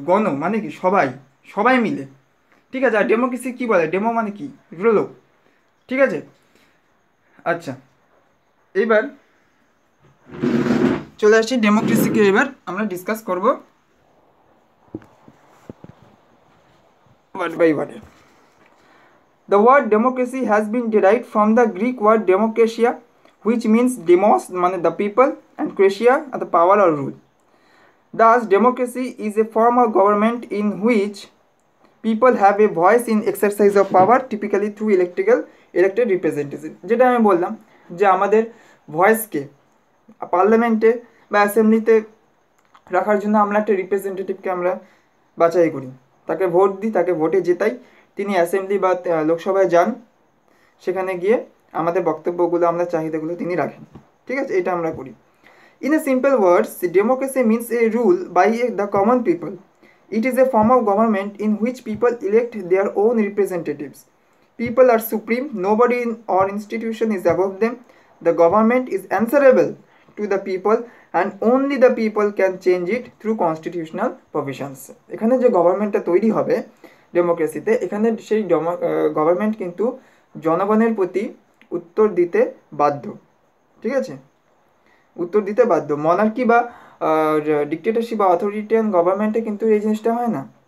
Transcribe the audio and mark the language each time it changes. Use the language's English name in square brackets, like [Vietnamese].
[Bangla] গণ মানে কি? সবাই মিলে। ঠিক আছে, আর ডেমোক্রেসি কি বলে? ডেমো মানে কি? লোক। ঠিক আছে, আচ্ছা, এবার চলে আসছি ডেমোক্রেসিকে, এবার আমরা ডিসকাস করব word by word. [English] The word democracy has been derived from the Greek word demokratia, which means demos, মানে the people, and kratia, the power or rule. Thus, democracy is a form of government in which people have a voice in exercise of power, typically through elected representatives. [Bangla] যেটা আমি বললাম যে আমাদের ভয়েসকে পার্লামেন্টে বা অ্যাসেম্বলিতে রাখার জন্য আমরা একটা রিপ্রেজেন্টেটিভকে আমরা বাছাই করি, তাকে ভোট দিই, তাকে ভোটে জেতাই, তিনি অ্যাসেম্বলি বা লোকসভায় যান, সেখানে গিয়ে আমাদের বক্তব্যগুলো, আমরা চাহিদাগুলো তিনি রাখেন। ঠিক আছে, এটা আমরা করি। [English] In a simple words, democracy means a rule by the common people. It is a form of government in which people elect their own representatives. People are supreme, nobody or institution is above them. The government is answerable to the people and only the people can change it through constitutional provisions. [Bangla] এখানে যে গভর্নমেন্টটা তৈরি হবে ডেমোক্রেসিতে, এখানে সেই government কিন্তু জনগণের প্রতি উত্তর দিতে বাধ্য। ঠিক আছে, উত্তর দিতে বাধ্য। মনার্কি বা ডিক্টেটরশিপ বা অথরিটেরিয়ান গভর্নমেন্টে কিন্তু এই জিনিসটা হয় না।